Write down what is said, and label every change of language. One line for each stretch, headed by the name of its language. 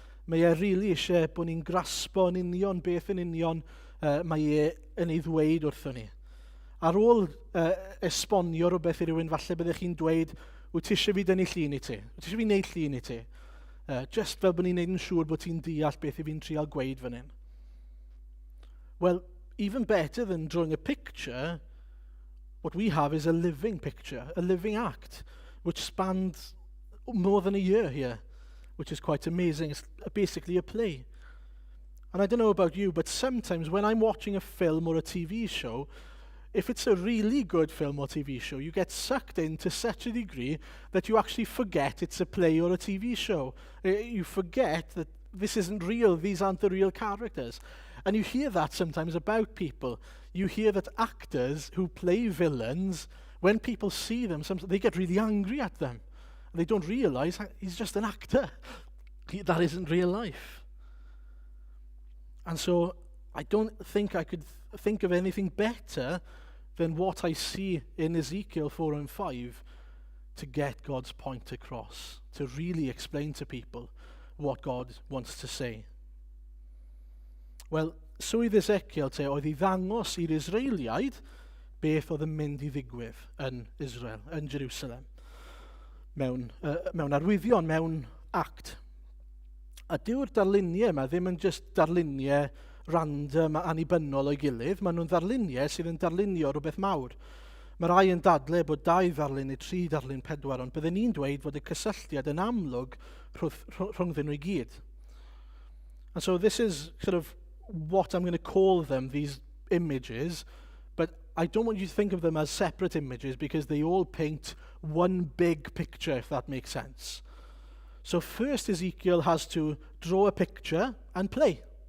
Welsh: Mae e rili eisiau bod ni'n graspo yn union beth yn union mae e yn ei ddweud wrthon ni. Ar ôl esbonio rhywbeth i rywun, falle byddech chi'n dweud, wyt ti eisiau fi dynnu llun i ti? Wyt ti eisiau fi wneud llun i ti? Just fel bod ni'n neud yn siŵr bod ti'n deall beth i fi'n trial gweud fan hyn.
English: Well, even better than drawing a picture, what we have is a living picture, a living act, which spans more than a year here, which is quite amazing. It's basically a play. And I don't know about you, but sometimes when I'm watching a film or a TV show, if it's a really good film or TV show, you get sucked in to such a degree that you actually forget it's a play or a TV show. You forget that this isn't real, these aren't the real characters. And you hear that sometimes about people. You hear that actors who play villains, when people see them, they get really angry at them. And they don't realize he's just an actor. That isn't real life. And so I don't think I could think of anything better than what I see in Ezekiel 4 and 5 to get God's point across, to really explain to people what God wants to say.
Welsh: Wel, swydd Ezekiel te oedd I ddangos i'r Israeliaid beth oedd yn mynd I ddigwydd yn Israel, yn Jerusalem, mewn arwyddion, mewn act. A dyw'r darluniau yma ddim yn just darluniau random a annibynnol o'i gilydd, maen nhw'n darluniau sydd yn darlunio rhywbeth mawr. Mae rai yn dadlau bod 2 darlun neu 3 darlun 4, ond byddwn ni'n dweud fod y cysylltiad yn amlwg rhwngddyn nhw I gyd.
English: And so this is sort of what I'm going to call them, these images, but I don't want you to think of them as separate images because they all paint one big picture, if that makes sense. So first Ezekiel has to draw a picture and play.